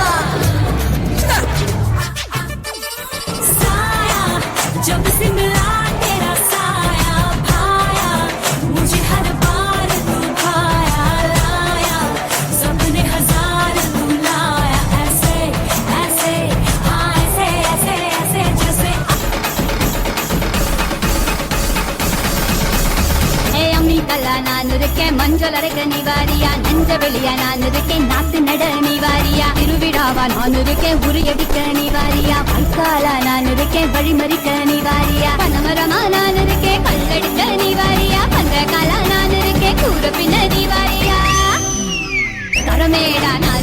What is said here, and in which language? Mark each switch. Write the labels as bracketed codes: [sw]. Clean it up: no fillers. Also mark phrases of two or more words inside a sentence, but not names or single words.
[hi] जब से मिला तेरा साया भाया मुझे हर बार तू भाया लाया सबने हजार तू लाया ऐसे ऐसे हाँ ऐसे ऐसे ऐसे जैसे [ta] ஏ அம்மி கல்லா நான் இருக்கேன் மஞ்சள் அரைக்க நிவாரியா நெஞ்ச வெளியா நான் இருக்கேன் நாத்து நட நிவாரியா திருவிழாவா நான் இருக்கேன் உரியடிக்க நிவாரியா பைக்காலா நான் இருக்கேன் வழிமறிக்க நிவாரியா பனமரமா நான் இருக்கேன் கல்லடிக்க நிவாரியா பந்தகாலா நான் இருக்கேன் கூற பின்ன நிவாரியா கரமேடா